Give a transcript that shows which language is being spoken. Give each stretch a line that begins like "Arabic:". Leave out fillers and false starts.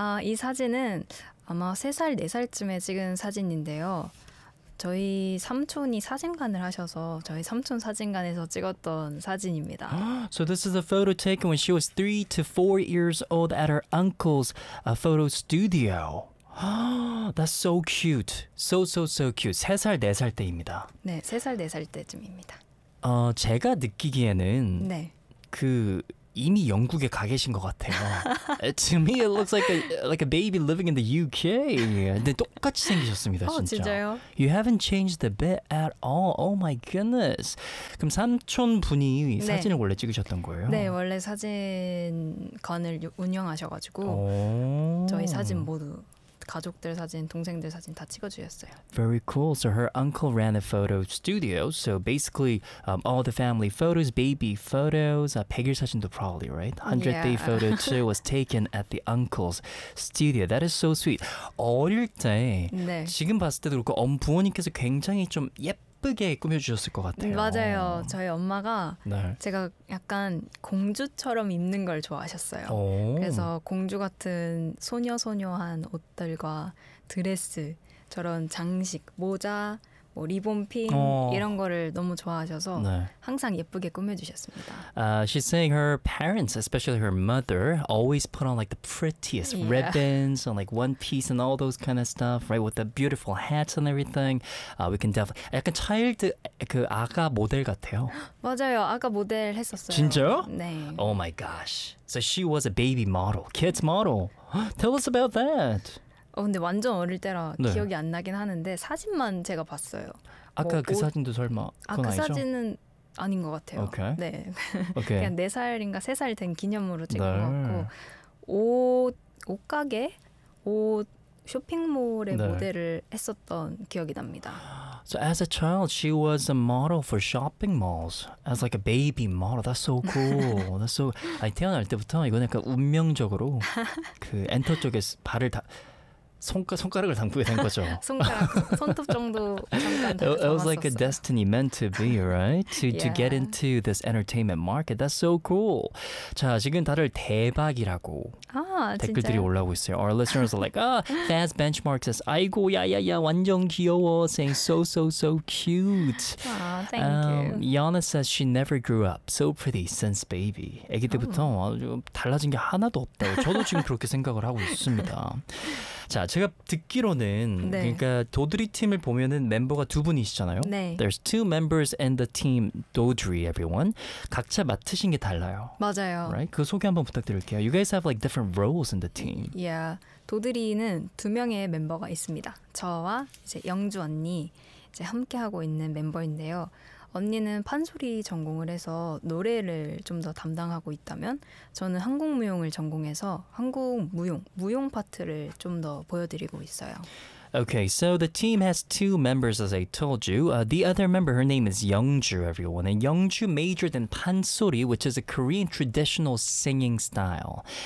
Korean: 이 사진은 아마 3살, 4살쯤에 찍은 사진인데요. 저희 삼촌이 사진관을 하셔서 저희 삼촌 사진관에서 찍었던 사진입니다.
English: So this is a photo taken when she was 3 to 4 years old at her uncle's photo studio. That's so cute. So, so, so cute.
Korean: 3살, 4살 때입니다. 네, 3살, 4살 때쯤입니다. 제가 느끼기에는 네. 그 이미 영국에 가 계신 것 같아요.
English: To me, it looks like a baby living in the UK.
Korean: 근데 똑같이 생기셨습니다, 진짜. 진짜요?
English: You haven't changed a bit at all. Oh my goodness.
Korean: 그럼 삼촌 분이 네. 사진을 원래 찍으셨던 거예요? 네, 원래 사진관을 운영하셔가지고 저희 사진 모두. 가족들 사진, 동생들 사진 다 찍어주셨어요.
English: Very cool. So her uncle ran a photo studio. So basically all the family photos, baby photos,
Korean: 100일 사진도
English: probably, right? 100 yeah. day photo too was taken at the uncle's studio. That is so sweet.
Korean: 어릴 때, 네. 지금 봤을 때도 그렇고 부모님께서 굉장히 좀 예쁘게 꾸며주셨을 것 같아요. 맞아요. 저희 엄마가 네. 제가 약간 공주처럼 입는 걸 좋아하셨어요. 오. 그래서 공주 같은 소녀소녀한 옷들과 드레스, 저런 장식, 모자, 뭐 리본핀 이런 거를 너무 좋아하셔서 네. 항상 예쁘게 꾸며주셨습니다.
English: She's saying her parents, especially her mother, always put on like the prettiest yeah. ribbons and like one piece and all those kind of stuff, right? With the beautiful hats and everything. We can definitely
Korean: 약간 차일드 그 아가 모델 같아요. 맞아요, 아가 모델 했었어요. 진짜요? 네.
English: Oh my gosh. So she was a baby model, kids model. Tell us about that.
Korean: 근데 완전 어릴 때라 네. 기억이 안 나긴 하는데 사진만 제가 봤어요. 아까 그 사진도 설마 그건 아니죠? 그 사진은 아닌 것 같아요.
English: Okay. 네. Okay.
Korean: 그냥 4살인가 3살 된 기념으로 찍은 네. 것 같고 옷 가게? 옷 쇼핑몰의 네. 모델을 했었던 기억이 납니다.
English: So as a child, she was a model for shopping malls as like a baby model. That's so cool. That's so.
Korean: 아니, 태어날 때부터 이건 약간 운명적으로 그 엔터 쪽에 발을 다 손가락을 담그게 된 거죠. 손가락, 손톱 정도 잠깐
English: It was like a destiny meant to be, right? To, yeah. to get into this entertainment market. That's so cool.
Korean: 자, 지금 다들 대박이라고 아, 댓글들이 진짜요? 올라오고 있어요.
English: Our listeners are like, ah, Faz Benchmark says,
Korean: 아이고, 야야야, 완전 귀여워,
English: saying so, so, so cute. Aw, thank you. Yana says she never grew up so pretty since baby.
Korean: 아기 때부터 아주 달라진 게 하나도 없다고 저도 지금 그렇게 생각을 하고 있습니다. 자, 제가 듣기로는 네. 그러니까 도드리 팀을 보면은 멤버가 두 분이시잖아요. 네.
English: There's two members in the team, Dodri, everyone.
Korean: 각자 맡으신 게 달라요. 맞아요.
English: Right?
Korean: 그 소개 한번 부탁드릴게요.
English: You guys have like different roles in the team. Yeah.
Korean: 도드리는 두 명의 멤버가 있습니다. 저와 이제 영주 언니 이제 함께 하고 있는 멤버인데요. 언니는 판소리 전공을 해서 노래를 좀 더 담당하고 있다면 저는 한국무용을 전공해서 한국무용, 무용 파트를 좀 더 보여드리고 있어요.
English: Okay, so the team has two members, as I told you. The other member, her name is Youngju, everyone. And Youngju majored in pansori, which is a Korean traditional singing style.